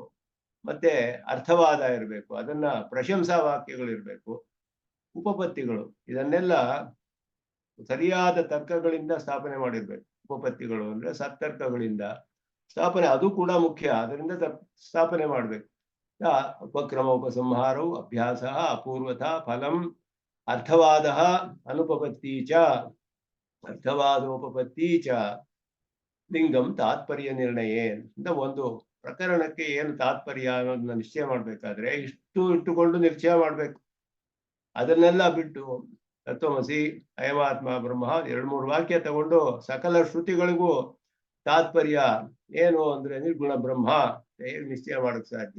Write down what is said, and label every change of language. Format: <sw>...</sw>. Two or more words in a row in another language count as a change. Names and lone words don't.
<kn>ಮತ್ತೆ ಅರ್ಥವಾದ ಇರ್ಬೇಕು. ಅದನ್ನ ಪ್ರಶಂಸಾ ವಾಕ್ಯಗಳು ಇರ್ಬೇಕು. ಉಪಪತ್ತಿಗಳು ಇದನ್ನೆಲ್ಲ ಸರಿಯಾದ ತರ್ಕಗಳಿಂದ ಸ್ಥಾಪನೆ ಮಾಡಿರ್ಬೇಕು. ಉಪಪತ್ತಿಗಳು ಅಂದ್ರೆ ಸತ್ತರ್ಕಗಳಿಂದ ಸ್ಥಾಪನೆ, ಅದು ಕೂಡ ಮುಖ್ಯ. ಅದರಿಂದ ಸ್ಥಾಪನೆ ಮಾಡ್ಬೇಕು.</kn> <sa>ಉಪಕ್ರಮ ಉಪಸಂಹಾರವು ಅಭ್ಯಾಸ ಅಪೂರ್ವತ ಫಲಂ ಅರ್ಥವಾದ ಅನುಪಪತ್ತಿ ಚ ಅರ್ಥವಾದೋಪಪತ್ತಿ ಚ ಲಿಂಗಂ ತಾತ್ಪರ್ಯ ನಿರ್ಣಯ</sa> <kn>ಅಂತ ಒಂದು ಪ್ರಕರಣಕ್ಕೆ ಏನು ತಾತ್ಪರ್ಯ ಅನ್ನೋದನ್ನ ನಿಶ್ಚಯ ಮಾಡ್ಬೇಕಾದ್ರೆ ಇಷ್ಟು ಇಟ್ಟುಕೊಂಡು ನಿಶ್ಚಯ ಮಾಡ್ಬೇಕು. ಅದನ್ನೆಲ್ಲ ಬಿಟ್ಟು</kn> <sa>ತತ್ವಮಸಿ ಅಯಮಾತ್ಮ ಬ್ರಹ್ಮ</sa> <kn>2-3 ವಾಕ್ಯ ತಗೊಂಡು ಸಕಲ ಶ್ರುತಿಗಳಿಗೂ ತಾತ್ಪರ್ಯ ಏನು ಅಂದ್ರೆ ನಿರ್ಗುಣ ಬ್ರಹ್ಮ ಹೇಗೆ ನಿಶ್ಚಯ ಮಾಡಕ್ ಸಾಧ್ಯ?</kn>